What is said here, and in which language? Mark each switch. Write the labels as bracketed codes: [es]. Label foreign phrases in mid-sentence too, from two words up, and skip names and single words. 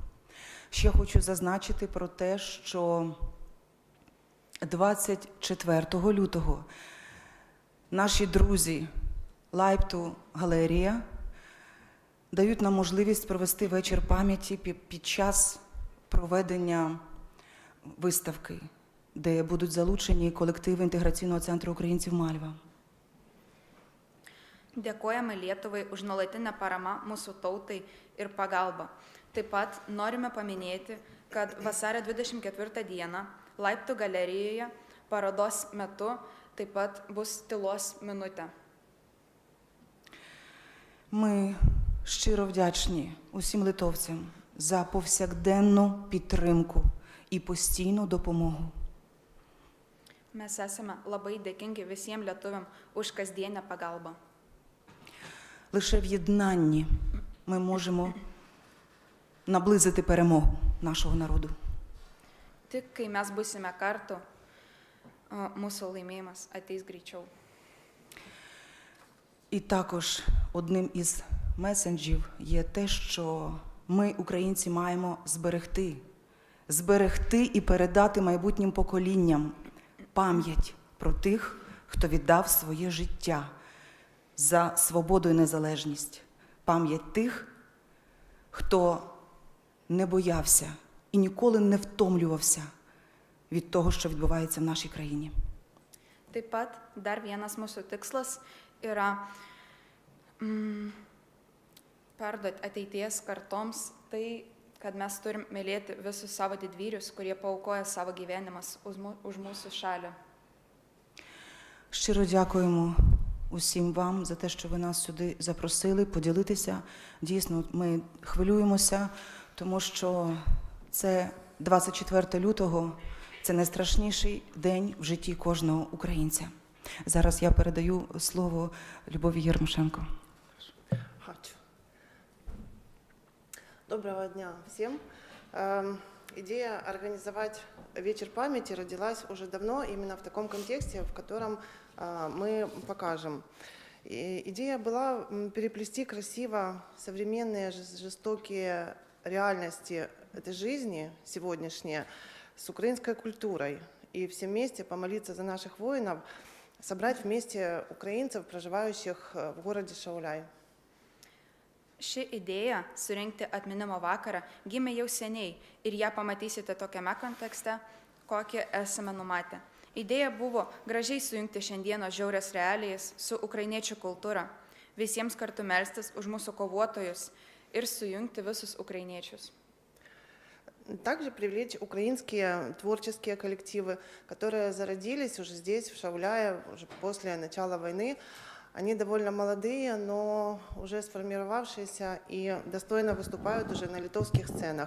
[uk] Ще хочу зазначити про те, що 24 лютого наші друзі Лайпту Галерія дають нам можливість провести вечір пам'яті під час проведення виставки, де будуть залучені колективи інтеграційного центру українців Мальва. [lt] Dėkojame Lietuvai už nuolatinę paramą mūsų tautai ir pagalbą. Taip pat norime paminėti, kad vasario 24 dieną Laiptų galerijoje parodos metu taip pat bus tylos minutė. [uk] Ми щиро вдячні усім литовцям за повсякденну підтримку і постійну допомогу. [lt] Mes esame labai dėkingi visiems lietuviam už kasdienę pagalbą. [uk] Лише в єднанні ми можемо наблизити перемогу нашого народу. [lt] Tik kai mes busime kartu, mūsų laimėjimas ateis greičiau. [uk] І також одним із месенджів є те, що ми, українці, маємо зберегти і передати майбутнім поколінням пам'ять про тих, хто віддав своє життя за свободу і незалежність. Пам'ять тих, хто не боявся і ніколи не втомлювався від того, що відбувається в нашій країні. [lt] Taip pat dar vienas mūsų tikslas yra perduoti ateities kartoms tai, kad mes turim mylėti visus savo didvyrius, kurie paaukoja savo gyvenimas už mūsų šalį. [uk] Щиро дякуємо усім вам за те, що ви нас сюди запросили, поділитися. Дійсно, ми хвилюємося, тому що це 24 лютого, це найстрашніший день в житті кожного українця. Зараз я передаю слово Любові Ярмошенко. Доброго дня всім. [ru] идея организовать вечер памяти родилась уже давно, именно в таком контексте, в котором мы покажем. И идея была переплести красиво современные жестокие реальности этой жизни сегодняшние с украинской культурой. И все вместе помолиться за наших воинов, собрать вместе украинцев, проживающих в городе Šauliai. [lt] Ši idėja surinkti atminimo vakarą gimė jau seniai ir ją pamatysite tokiame kontekste, kokį esame numatę. Idėja buvo gražiai sujungti šiandienos žiaurias realijas su ukrainiečių kultūra, visiems kartu melstis už mūsų kovotojus ir sujungti visus ukrainiečius. [ru] Также привлечь украинские творческие коллективы, которые зародились уже здесь, в Šauliai, уже после начала войны. Они довольно молодые, но уже сформировавшиеся и достойно выступают уже на литовских сценах.